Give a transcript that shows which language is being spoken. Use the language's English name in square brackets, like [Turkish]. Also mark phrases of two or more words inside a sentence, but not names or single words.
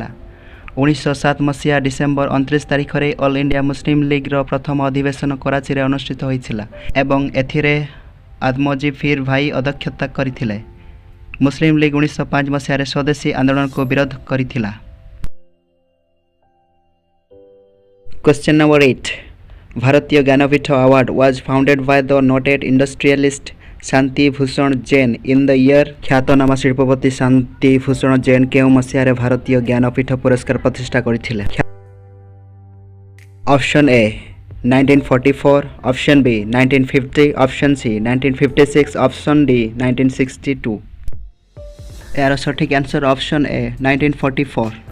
[Odia] 1907 ମସିହା ଡିସେମ୍ବର 29 ତାରିଖରେ ଅଲ୍ ଇଣ୍ଡିଆ ମୁସଲିମ ଲିଗ୍ର ପ୍ରଥମ ଅଧିବେଶନ କରାଚିରେ ଅନୁଷ୍ଠିତ ହୋଇଥିଲା ଏବଂ ଏଥିରେ ଆଦମଜୀ ଫିର୍ ଭାଇ ଅଧ୍ୟକ୍ଷତା କରିଥିଲେ। ମୁସଲିମ ଲିଗ୍ 1905 ମସିହାରେ ସ୍ୱଦେଶୀ ଆନ୍ଦୋଳନକୁ ବିରୋଧ କରିଥିଲା। [English] Question number 8. ଭାରତୀୟ ଜ୍ଞାନପୀଠ award was founded by the noted industrialist ଶାନ୍ତି ଭୂଷଣ ଜୈନ in the year। [Odia] ଖ୍ୟାତନାମା ଶିଳ୍ପପତି ଶାନ୍ତି ଭୂଷଣ ଜୈନ କେଉଁ ମସିହାରେ ଭାରତୀୟ ଜ୍ଞାନପୀଠ ପୁରସ୍କାର ପ୍ରତିଷ୍ଠା କରିଥିଲେ? [English] option A 1944, option B 1950, option C 1956, option D 1962. [Odia] ଏହାର ସଠିକ୍ [English] answer option A [Odia] 1944।